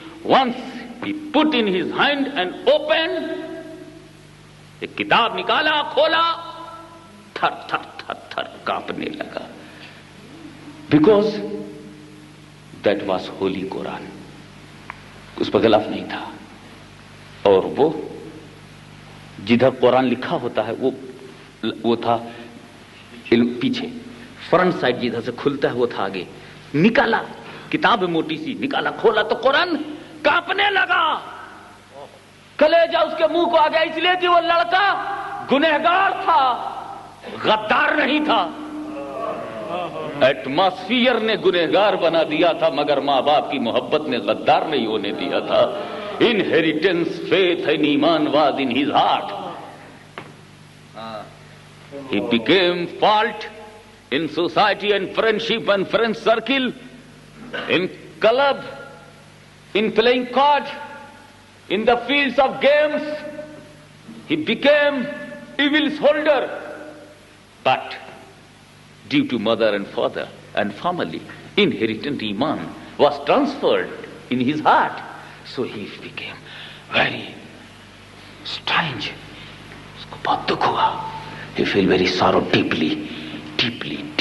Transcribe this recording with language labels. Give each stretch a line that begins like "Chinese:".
English: Once he put in his hand and opened,
Urdu: ایک کتاب نکالا, کھولا, تھر تھر تھر تھر کانپنے لگا.
English: Because that was holy Quran.
Urdu: اس پر غلاف نہیں تھا. اور وہ جدھر قرآن لکھا ہوتا ہے وہ تھا پیچھے. فرنٹ سائڈ جدھر سے کھلتا ہے وہ تھا آگے. نکالا, کتاب موٹی سی, نکالا, کھولا تو قرآن کانپنے لگا. کلیجہ اس کے منہ کو آ گیا, اس لیے کہ وہ لڑکا گنہگار تھا, غدار نہیں تھا. ایٹماسفیئر نے گنہگار بنا دیا تھا, مگر ماں باپ کی محبت نے غدار نہیں ہونے دیا تھا.
English: Inheritance, faith and iman was in his heart. He became fault in society and friendship and friend circle, in club, in playing card, in the fields of games. He became evil's holder. But due to mother and father and family, inherited iman was transferred in his heart. So he became very strange.
Urdu: اس کو بہت دکھ ہوا
English: He feel very sorrow deeply.